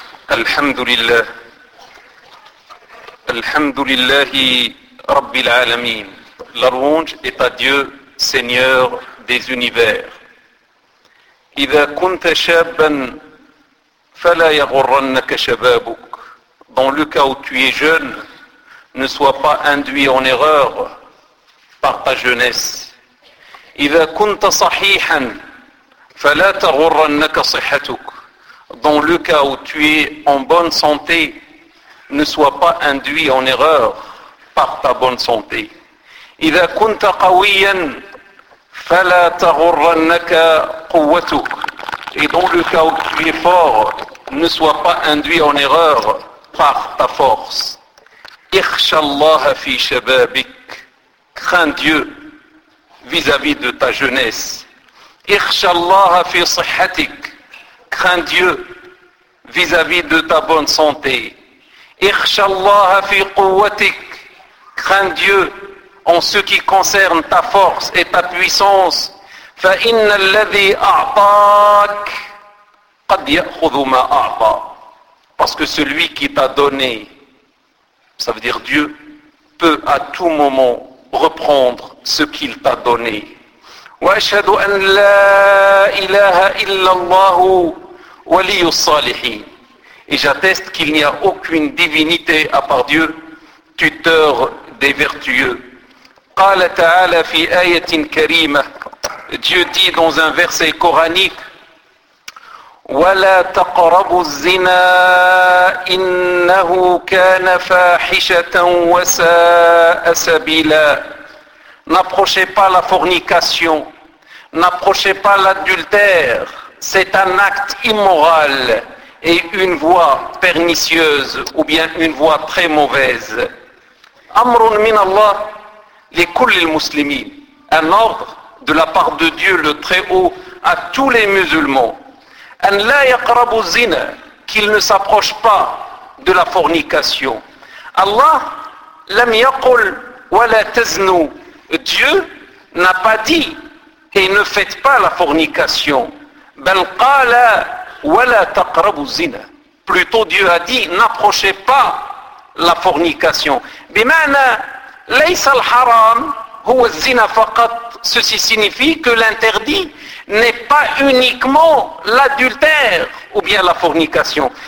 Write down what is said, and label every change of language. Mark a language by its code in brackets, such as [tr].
[ar] الحمد لله الحمد لله رب العالمين [fr] لرونج إطاديو سينيور ديز أونيفير. [ar] إذا كنت شابا فلا يغرنك شبابك. [fr] Dans le cas où tu es jeune, ne sois pas induit en erreur par ta jeunesse. [ar] إذا كنت صحيحا فلا تغرنك صحتك. [fr] Dans le cas où tu es en bonne santé, ne sois pas induit en erreur par ta bonne santé. [ar] إذا كنت قويا فلا تغرنك قوتك. [fr] Et dans le cas où tu es fort, ne sois pas induit en erreur par ta force. [ar] اخشى الله في شبابك. [fr] Crains Dieu vis-à-vis de ta jeunesse. [ar] اخشى الله في صحتك. [fr] Crains Dieu vis-à-vis de ta bonne santé. [ar] اخشى الله في قوتك. [fr] Crains Dieu en ce qui concerne ta force et ta puissance. [ar] فإن الذي أعطاك قد يأخذ ما أعطى. [fr] Parce que celui qui t'a donné, ça veut dire Dieu, peut à tout moment reprendre ce qu'il t'a donné. [ar] واشهد أن لا إله إلا الله ولي الصالحين. [fr] Et j'atteste qu'il n'y a aucune divinité à part Dieu, tuteur des vertueux. [ar] قال تعالى في آية كريمة. [fr] Dieu dit dans un verset coranique: [ar] ولا تقربوا الزنا إنه كان فاحشة وساء سبيلا. [fr] N'approchez pas la fornication. N'approchez pas l'adultère. C'est un acte immoral et une voie pernicieuse ou bien une voie très mauvaise. [ar] أمر من الله لكل المسلمين. [fr] Un ordre de la part de Dieu le Très-Haut à tous les musulmans. [ar] أن لا يقرب الزنا. [fr] Qu'il ne s'approche pas de la fornication. [ar] Allah لم يقل ولا تزنوا. [fr] Dieu n'a pas dit et ne faites pas la fornication. [ar] بل قال ولا تقربوا الزنا. [fr] Plutôt Dieu a dit n'approchez pas la fornication. [ar] بمعنى ليس الحرام هو الزنا فقط. [fr] Ceci signifie que l'interdit n'est pas uniquement l'adultère ou bien la fornication.